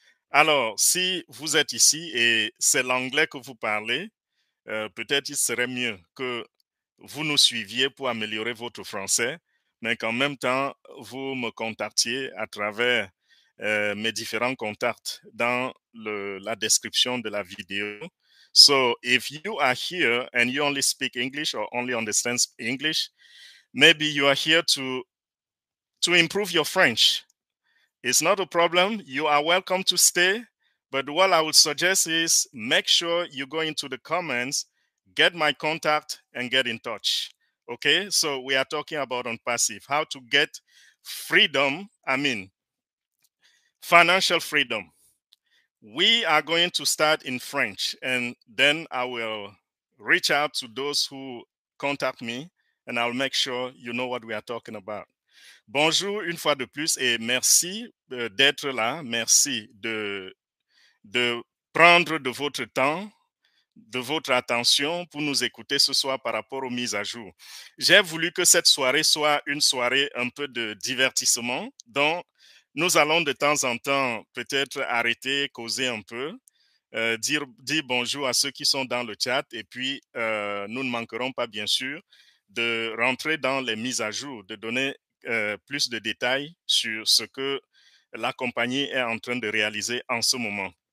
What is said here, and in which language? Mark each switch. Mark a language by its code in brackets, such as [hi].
[fr] Alors, si vous êtes ici et c'est l'anglais que vous parlez, peut-être il serait mieux que vous nous suiviez pour améliorer votre français, mais qu'en même temps, vous me contactiez à travers mes différents contacts dans la description de la vidéo. [en] So, if you are here and you only speak English or only understand English, maybe you are here to improve your French. It's not a problem. You are welcome to stay. But what I would suggest is make sure you go into the comments, get my contact, and get in touch. Okay, so we are talking about On Passive, how to get freedom, financial freedom. We are going to start in French, and then I will reach out to those who contact me, and I'll make sure you know what we are talking about. [fr] Bonjour une fois de plus et merci d'être là. Merci de prendre de votre temps, de votre attention pour nous écouter ce soir par rapport aux mises à jour. J'ai voulu que cette soirée soit une soirée un peu de divertissement, donc nous allons de temps en temps peut-être arrêter, causer un peu, dire bonjour à ceux qui sont dans le chat et puis nous ne manquerons pas bien sûr de rentrer dans les mises à jour, de donner plus de détails sur ce que la compagnie est en train de réaliser en ce moment.